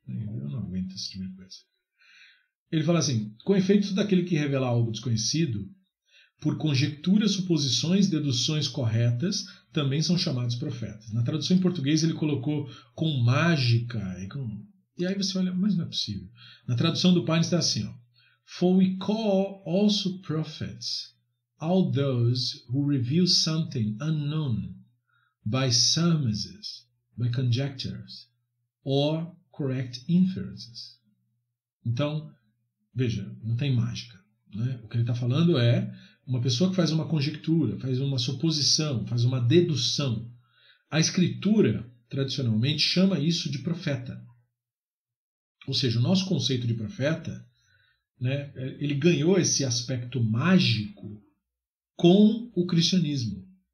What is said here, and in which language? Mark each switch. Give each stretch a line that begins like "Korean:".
Portuguese: Eu não aguento esse tipo de coisa. Ele fala assim: com efeito, todo aquele que revela algo desconhecido, por conjecturas, suposições, deduções corretas, também são chamados profetas. Na tradução em português ele colocou com mágica. E aí você olha, mas não é possível. Na tradução do Pines está assim, ó:
English: for we call also prophets all those who reveal something unknown by surmises, by conjectures, or correct inferences.
Portuguese: Então, veja, não tem mágica. Né? O que ele está falando é uma pessoa que faz uma conjectura, faz uma suposição, faz uma dedução. A escritura, tradicionalmente, chama isso de profeta. Ou seja, o nosso conceito de profeta, né, ele ganhou esse aspecto mágico com o cristianismo.